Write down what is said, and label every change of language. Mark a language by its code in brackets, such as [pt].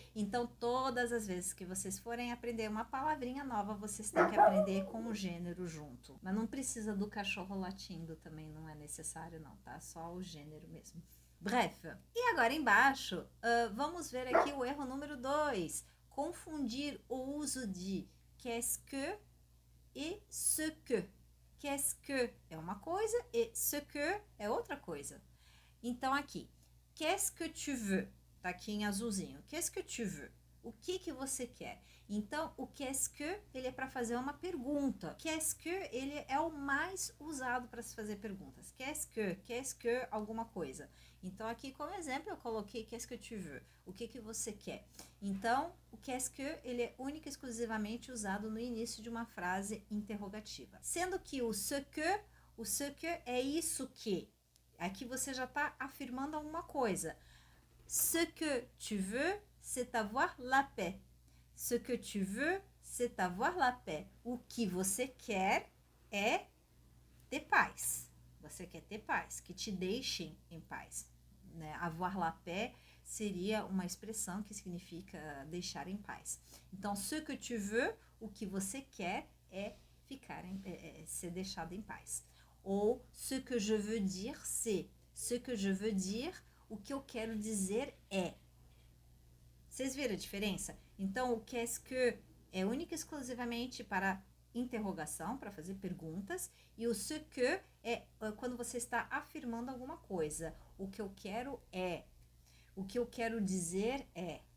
[pt] Então, todas as vezes que vocês forem aprender uma palavrinha nova, vocês têm que aprender com o gênero junto. Mas não precisa do cachorro latindo também, não é necessário não, tá? Só o gênero mesmo. Bref. E agora embaixo, vamos ver aqui o erro número 2. Confundir o uso de [fr] qu'est-ce que [pt] e ce que. [fr] Qu'est-ce que [pt] é uma coisa e ce que é outra coisa. Então aqui, [fr] qu'est-ce que tu veux? [pt] Tá aqui em azulzinho. [fr] Qu'est-ce que tu veux? [pt] O que você quer? Então, o [fr] qu'est-ce que, [pt] ele é para fazer uma pergunta. [fr] Qu'est-ce que, [pt] ele é o mais usado para se fazer perguntas. Qu'est-ce que, alguma coisa. Então, aqui como exemplo, eu coloquei [fr] qu'est-ce que tu veux? [pt] O que você quer? Então, o [fr] qu'est-ce que, [pt] ele é única e exclusivamente usado no início de uma frase interrogativa. Sendo que o [fr] ce que [pt] é isso que. Aqui você já está afirmando alguma coisa. [fr] Ce que tu veux, c'est avoir la paix. Ce que tu veux, c'est avoir la paix. [pt] O que você quer é ter paz. Você quer ter paz, que te deixem em paz. Né? [fr] Avoir la paix [pt] seria uma expressão que significa deixar em paz. Então, [fr] ce que tu veux, [pt] o que você quer é ser deixado em paz. [fr] Ou ce que je veux dire, c'est. Ce que je veux dire, [pt] o que eu quero dizer é. Vocês viram a diferença? Então, o [fr] qu'est-ce que [pt] é única e exclusivamente para interrogação, para fazer perguntas, e o ce que é quando você está afirmando alguma coisa. O que eu quero é. O que eu quero dizer é.